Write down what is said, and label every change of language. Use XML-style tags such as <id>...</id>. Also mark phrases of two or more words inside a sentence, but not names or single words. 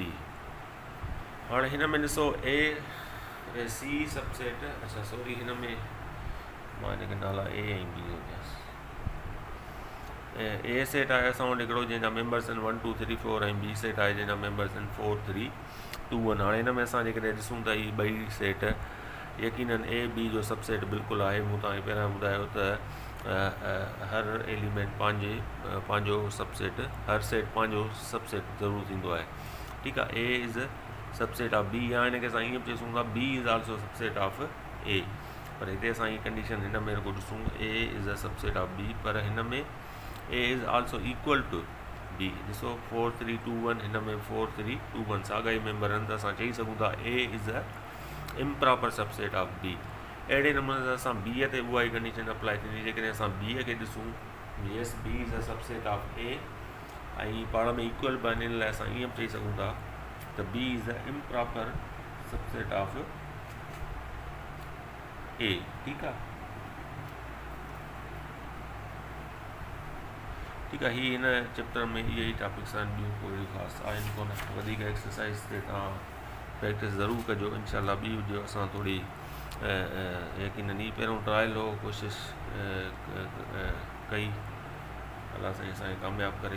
<sd>हाणे हिन में ॾिसो ए सी सबसेट, अच्छा सॉरी हिन में मां हिनखे नाला ए ऐं बी विझांसि। ए सेट आहे असां वटि हिकिड़ो जंहिंजा मेंबर्स आहिनि 1 2 3 4 ऐं बी सेट आहे जंहिंजा मेंबर्स आहिनि 4 3 2 1। हाणे हिन में असां जेकॾहिं ॾिसूं त हीअ ॿई सेट यकीनन ए बी जो सबसेट बिल्कुलु आहे। मूं तव्हांखे पहिरियां ॿुधायो त हर एलिमेंट पंहिंजो सबसेट, हर सेट पंहिंजो सबसेट ज़रूरु थींदो आहे, ठीकु आहे।</sd> <en>A is subset of B,</en> <sd>या हिनखे असां ईअं बि चई सघूं था</sd> <en>B is also subset of A,</en> <sd>पर हिते असां हीअ कंडीशन हिन में रुॻो ॾिसूं</sd> <en>A is a subset of B,</en> <sd>पर हिन में</sd> <en>A is also equal to B।</en> <sd>ॾिसो 4 3 2 1, हिन में 4 3 2 1 साॻा ई मेंबर आहिनि, त असां चई सघूं था</sd> <en>A is a improper subset of B।</en> <sd>अहिड़े नमूने सां असां B ते उहा ई कंडीशन अप्लाई थींदी। जेकॾहिं असां B खे ॾिसूं,</sd> <en>yes B is a subset of A,</en> <sd>ऐं पाण में इक्वल बि आहिनि, इन लाइ असां ईअं बि चई सघूं था त</sd> <en>B is a improper subset of A,</en> <sd>ठीकु आहे। ठीकु आहे। हीअ हिन चैप्टर में इहे ई टॉपिक्स आहिनि, ॿियूं कोई ख़ासि आहिनि कोन। वधीक एक्सरसाइज़ ते तव्हां प्रैक्टिस ज़रूरु कजो। इनशाला ॿी वीडियो असां थोरी यकीनन ई पहिरियों ट्रायल हो, कोशिशि कई, अलाह साईं असांखे कामयाबु करे।</sd>